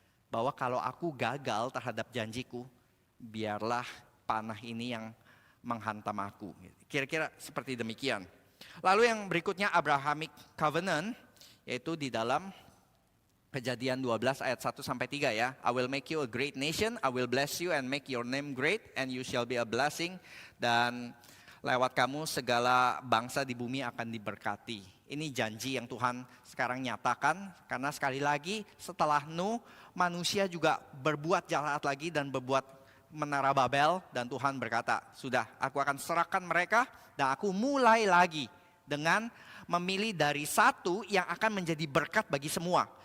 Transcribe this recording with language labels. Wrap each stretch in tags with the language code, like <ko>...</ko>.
<id>Bahwa kalau aku gagal terhadap janjiku, biarlah panah ini yang menghantam aku. Kira-kira seperti demikian. Lalu yang berikutnya Abrahamic Covenant, yaitu di dalam Kejadian 12 ayat 1-3 ya.</id> <en>I will make you a great nation, I will bless you and make your name great, and you shall be a blessing.</en> <id>Dan lewat kamu segala bangsa di bumi akan diberkati. Ini janji yang Tuhan sekarang nyatakan, karena sekali lagi setelah Nuh, manusia juga berbuat jahat lagi dan berbuat menara Babel dan Tuhan berkata, sudah, aku akan serahkan mereka dan aku mulai lagi dengan memilih dari satu yang akan menjadi berkat bagi semua.</id>